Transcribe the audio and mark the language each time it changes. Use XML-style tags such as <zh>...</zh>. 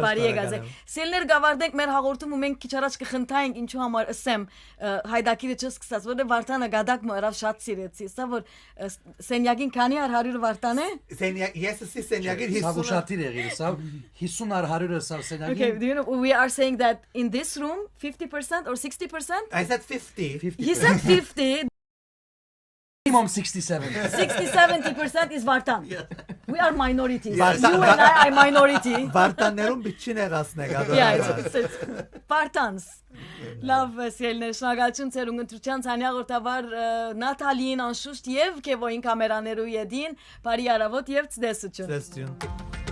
<hy>Շատ շնորհակալ եմ բարի եկած եք Սելներ գավարդենք մեր հաղորդումը մենք քիչ առաջ կխնդայինք ինչու համար ասեմ հայդակիրը չսկսած որ Վարդանը գադակ մռավ շատ սիրեցի սա որ սենյակին քանի 100 Վարդան է Սենյակ ես սենյակին 50 շատիր եղիր սա 50 100 սա սենյակին</hy> <en>Okay do you know we are saying that in this room 50% or 60% I said 50 He said 50 Minimum 67 60-70% is Vartan We are minorities Yes. You and I are minority</en> <hy>Վարտաններում բիչին եղածնեք</hy> <en>Yeah it's Vartans</en> <hy>Լավ սիրելիներ շնորհակալություն ձեր ունգընտրության ցանյաղորդավար Նաթալին անշուշտ եւ Քևոյին կամերաներու յեդին բարի արավոտ եւ ցտեսություն</hy>